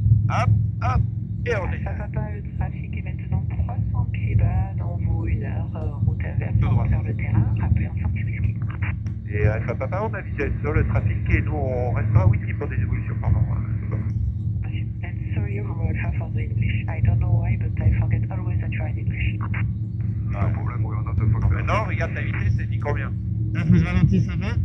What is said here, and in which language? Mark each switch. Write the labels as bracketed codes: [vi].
[fr] Hop, hop, et on est. Ça va pas, le trafic est maintenant 300 pieds bas, dans vous 1 heure route inverse, Tout droit. vers le terrain, rappelez en sortie whisky. Et Alpha Papa, on avise sur le trafic et nous on restera whisky pour des évolutions. Pardon. [en] And sorry, Romeo Alpha for the English. I don't know why, but I forget always that you are in English. [fr] Pas de problème, oui, on a deux fois. Maintenant, regarde ta vitesse, elle dit combien? Là, faut que je ralentisse un peu.